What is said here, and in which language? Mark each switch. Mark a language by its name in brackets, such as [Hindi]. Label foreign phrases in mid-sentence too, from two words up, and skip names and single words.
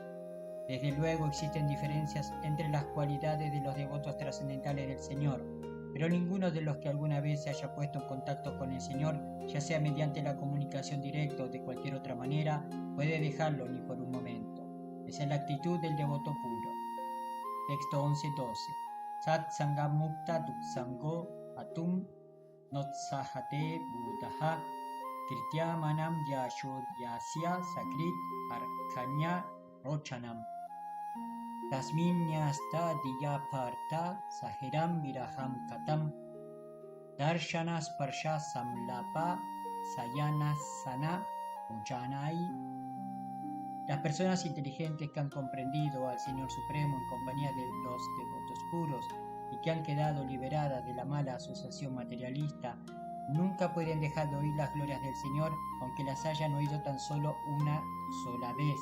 [Spanish] Desde luego existen diferencias entre las cualidades de los devotos trascendentales del Señor, pero ninguno de los que alguna vez se haya puesto en contacto con el Señor, ya sea mediante la comunicación directa o de cualquier otra manera, puede dejarlo ni por un momento. Esa es la actitud del devoto puro. Texto 11-12. [Sanskrit] Sat Sangha Mukta Duksango Atum Notsahate Buddha Kirtyamanam Yashodhyasya Sakrit Arkanya Rochanam Tasminyasta Diyaparta Sahiram Viraham Katam Darshanas Parsha Samlapa Sayanasana Ujanai. [Spanish] Las personas inteligentes que han comprendido al Señor Supremo en compañía de los devotos puros y que han quedado liberadas de la mala asociación materialista, nunca pueden dejar de oír las glorias del Señor, aunque las hayan oído tan solo una sola vez.